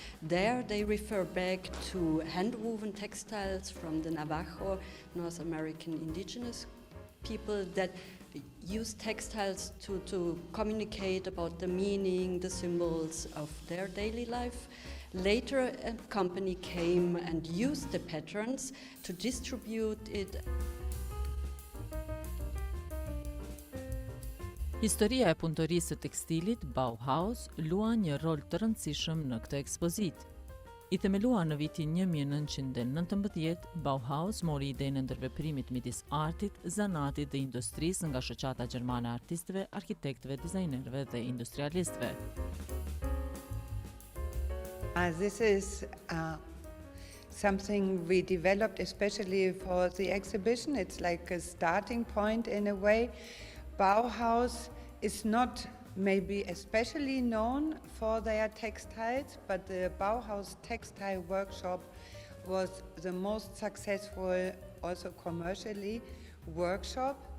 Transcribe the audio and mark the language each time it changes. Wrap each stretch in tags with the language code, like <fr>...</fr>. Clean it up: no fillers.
<en>There they refer back to hand-woven textiles from the Navajo, North American indigenous people that use textiles to communicate about the meaning, the symbols of their daily life. Later, a company came and used the patterns to distribute it.</en> <sq>Historia e punëtorisë së tekstilit Bauhaus luan një rol të rëndësishëm në këtë ekspozitë. I themeluar në vitin 1919, Bauhaus mori idenë e ndërveprimit midis artit, zanatit dhe industrisë nga shoqata gjermane e artistëve, arkitektëve, dizajnerëve dhe industrialistëve.</sq> <en>This is something we developed especially for the exhibition. It's like a starting point in a way. Bauhaus is not maybe especially known for their textiles, but the Bauhaus Textile Workshop was the most successful, also commercially, workshop.</en>